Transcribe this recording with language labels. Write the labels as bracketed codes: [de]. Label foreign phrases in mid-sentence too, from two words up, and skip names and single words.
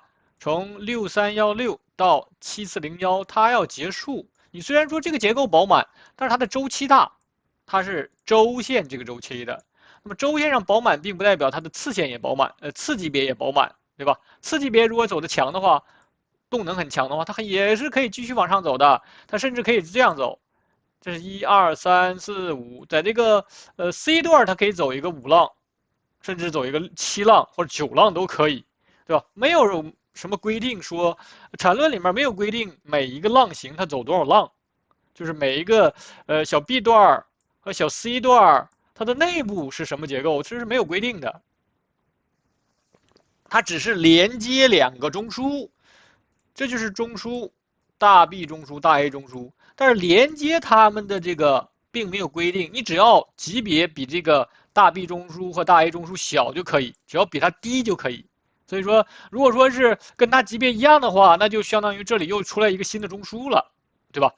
[zh] 從6316到7401，它要結束。你雖然說這個結構飽滿，但是它的周期大，它是周線這個周期的。那麼周線上飽滿，並不代表它的次線也飽滿，次級別也飽滿，對吧？次級別如果走得強的話，動能很強的話，它也是可以繼續往上走的，它甚至可以這樣走。這是1、2、3、4、5，在這個C 段它可以走一個5浪，甚至走一個7浪或者9浪都可以，對吧？沒有什麼規定說，纏論裡面沒有規定每一個浪型它走多少浪，就是每一個小 B 段和小 C 段它的內部是什麼結構，這是沒有規定的。它只是連接2個中樞。這就是中樞，大 B 中樞、大 A 中樞，但是連接它們的這個並沒有規定，你只要級別比這個大 B 中樞和大 A 中樞小就可以，只要比它低就可以。所以說，如果說是跟它級別一樣的話，那就相當於這裡又出來一個新的中樞了，對吧？